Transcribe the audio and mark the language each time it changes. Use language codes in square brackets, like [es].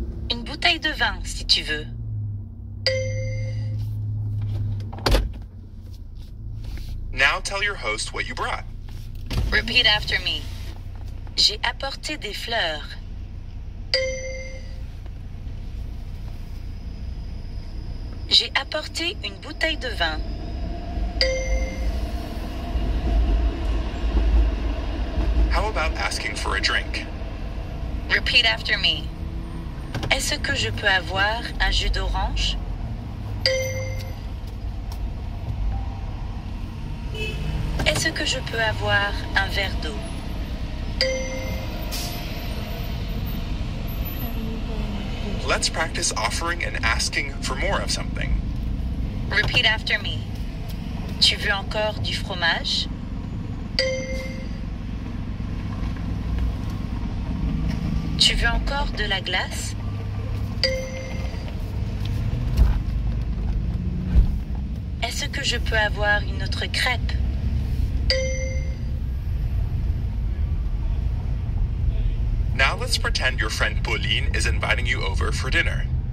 [fr] Une bouteille de vin si tu veux. [en] Now tell your host what you brought. Repeat after me. [fr] J'ai apporté des fleurs. J'ai apporté une bouteille de vin. [en] How about asking for a drink? Repeat after me. [fr] Est-ce que je peux avoir un jus d'orange? Est-ce que je peux avoir un verre d'eau? [en] Let's practice offering and asking for more of something. Repeat after me. [fr] Tu veux encore du fromage? Tu veux encore de la glace? Est-ce que je peux avoir une autre crêpe? [en] Now let's pretend your friend Pauline is inviting you over for dinner.